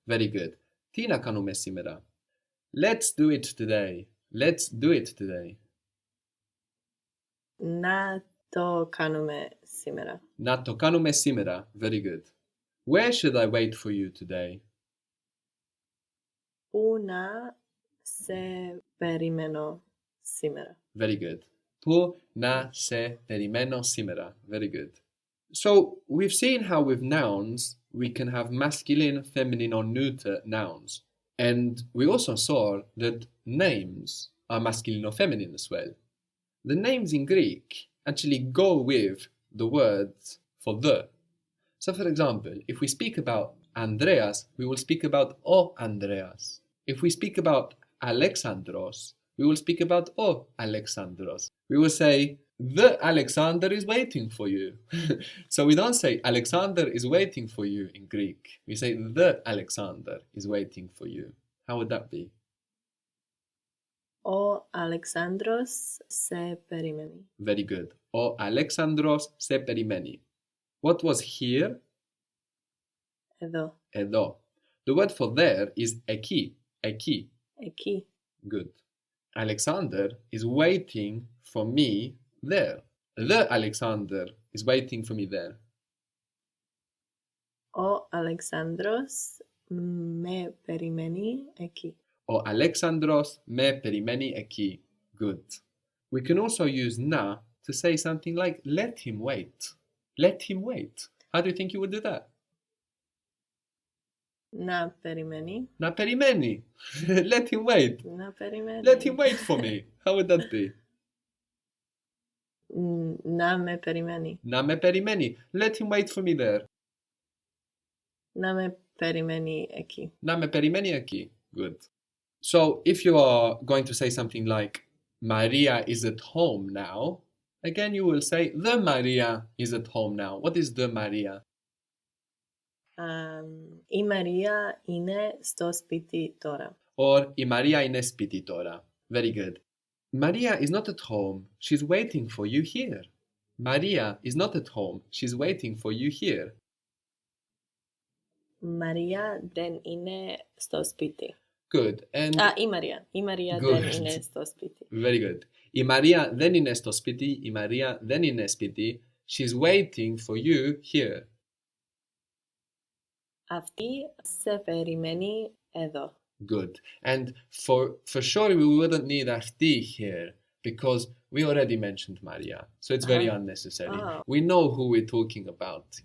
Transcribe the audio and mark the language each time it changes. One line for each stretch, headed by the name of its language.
English: Very good.
Greek: Τι να κάνουμε σήμερα?
English: Let's do it today. Let's do it today.
Greek: Να το κάνουμε σήμερα. Να το κάνουμε σήμερα.
English: Very good. Where should I wait for you today?
Greek: Πού να σε περιμένω σήμερα.
English: Very good.
Greek: Πού να σε περιμένω σήμερα.
English: Very good. So we've seen how with nouns we can have masculine, feminine or neuter nouns. And we also saw that names are masculine or feminine as well. The names in Greek actually go with the words for the. So for example, if we speak about Andreas, we will speak about O Andreas. If we speak about Alexandros, we will speak about O Alexandros. We will say, the Alexander is waiting for you. So we don't say Alexander is waiting for you in Greek. We say the Alexander is waiting for you. How would that be?
Greek: Ο Αλεξάνδρος σε περιμένει.
English: Very good.
Greek: O Alexandros se perimeni.
English: What was here?
Greek: Εδώ. Εδώ.
English: The word for there is εκεί.
Greek: Εκεί. Εκεί.
English: Good. Alexander is waiting for me there. The Alexander is waiting for me there.
Greek: Ο Αλεξάνδρος με περιμένει εκεί. Ο Alexandros me perimeni εκεί. Good.
English: We can also use na to say something like let him wait. Let him wait. How do you think you would do that?
Greek: Να περιμένει. Na perimeni.
English: Let him wait.
Greek: Να περιμένει.
English: Let him wait for me. How would that be?
Greek: Να με περιμένει. Na me perimeni.
English: Let him wait for me there.
Greek: Να με περιμένει εκεί. Na me perimeni εκεί.
English: Good. So if you are going to say something like Maria is at home now, again you will say the Maria is at home now. What is the Maria?
Greek: Η Μαρία είναι στο σπίτι τώρα. Or η Maria είναι σπίτι τώρα.
English: Very good. Maria is not at home. She's waiting for you here. Maria is not at home. She's waiting for you here.
Greek: Μαρία δεν είναι στο σπίτι.
English: Good. And
Greek: Η Μαρία. Η Μαρία
English: Good.
Greek: δεν είναι στο σπίτι.
English: very good.
Greek: Η Maria δεν είναι στο σπίτι. Η Maria δεν είναι σπίτι.
English: She's waiting for you here.
Greek: Αυτή σε περιμένει εδώ.
English: Good. And for sure we wouldn't need αυτή here because we already mentioned Maria. So it's very unnecessary. We know who we're talking about.